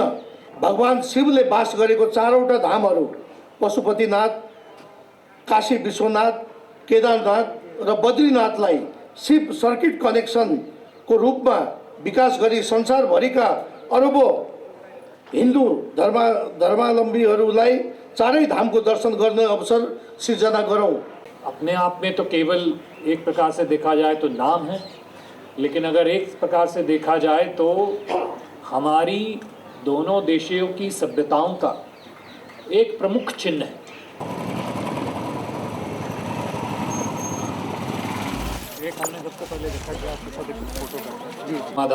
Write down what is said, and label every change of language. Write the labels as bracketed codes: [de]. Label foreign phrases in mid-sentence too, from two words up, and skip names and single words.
[ne] भगवान शिवले बास गरेको चारवटा धामहरू पशुपतिनाथ, काशी विश्वनाथ, केदारनाथ र बद्रीनाथलाई शिव सर्किट कनेक्सनको रूपमा विकास गरी संसारभरिका अरबौं हिन्दू धर्मावलम्बीहरूलाई चारै धामको दर्शन गर्ने अवसर सिर्जना गरौँ। [hi] अपने आप में तो केवल एक प्रकार से देखा जाए तो नाम है, लेकिन अगर एक प्रकार से देखा जाए तो हमारी दोनों देशों की सभ्यताओं का एक प्रमुख चिन्ह है। एक हमने सबसे पहले देखा कि आपके साथ एक फोटो करते हैं।